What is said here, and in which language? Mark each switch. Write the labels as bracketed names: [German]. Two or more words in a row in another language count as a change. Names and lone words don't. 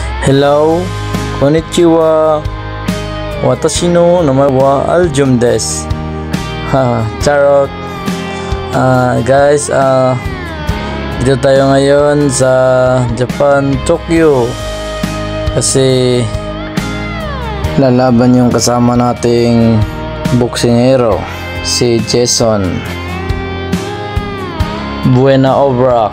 [English] Hello, [Japanese] konnichiwa. 私の名前はAljumです. [Filipino] Charot. Guys, dito tayo ngayon sa Japan, Tokyo. Kasi lalaban yung kasama nating boksingero, si Jason Buena Obra.